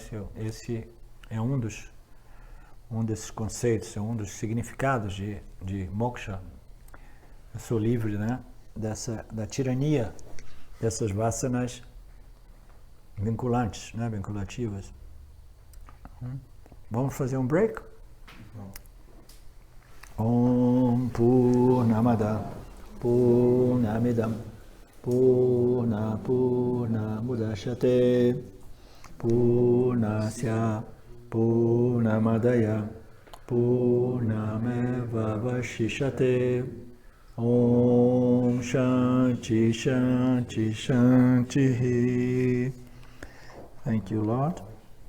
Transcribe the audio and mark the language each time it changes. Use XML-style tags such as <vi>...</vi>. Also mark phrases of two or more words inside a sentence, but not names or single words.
<pt>Esse é um desses conceitos, é um dos significados de moksha. Eu sou livre, né, da tirania dessas vasanas vinculantes, né, vinculativas. Vamos fazer um break?</pt> <sa>Om Purnamada Purnamidam Purnamudachyate Purnasya Purnamadaya Purnamevavashishate Om Shanti Shanti Shanti.</sa> <en>Thank you, Lord.</en>